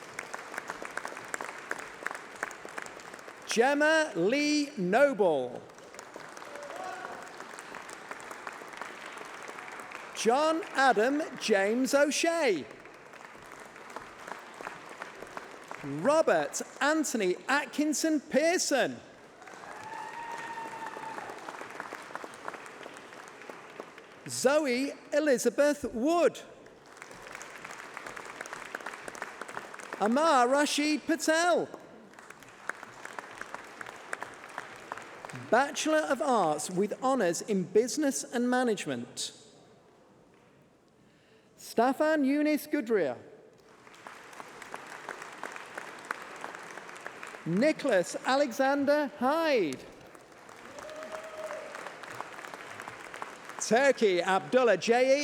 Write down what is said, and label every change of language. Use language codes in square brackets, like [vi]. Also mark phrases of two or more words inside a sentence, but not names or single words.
[en] Gemma Lee Noble. John Adam James O'Shea. Robert Anthony Atkinson Pearson. Zoe Elizabeth Wood. Amar Rashid Patel. Bachelor of Arts with honours in Business and Management. Staffan Yunis Gudria. Nicholas Alexander Hyde. Turkey Abdullah J.E.